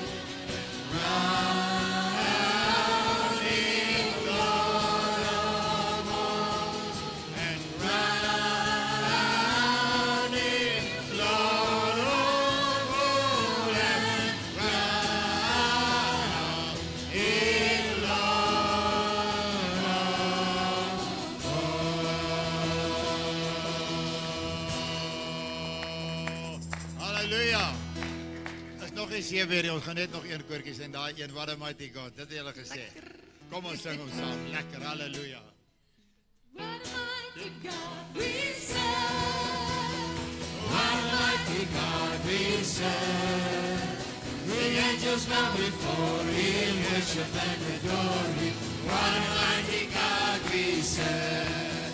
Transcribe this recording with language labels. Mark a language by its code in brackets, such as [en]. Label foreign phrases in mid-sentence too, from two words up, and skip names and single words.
[en] Crown Him Lord of all. And Crown Him Lord of all. And crown Him Halleluja. [af] Is nog eens 7 weer, ons gaan net nog een koortjie sing, daai een, [en] what a mighty God, [af] dit het julle gesê. Kom ons sing hom saam, lekker, halleluja. [en] What a mighty God we serve. What a mighty God we serve. The angels bow before Him, worship and adore Him. What a mighty God we serve.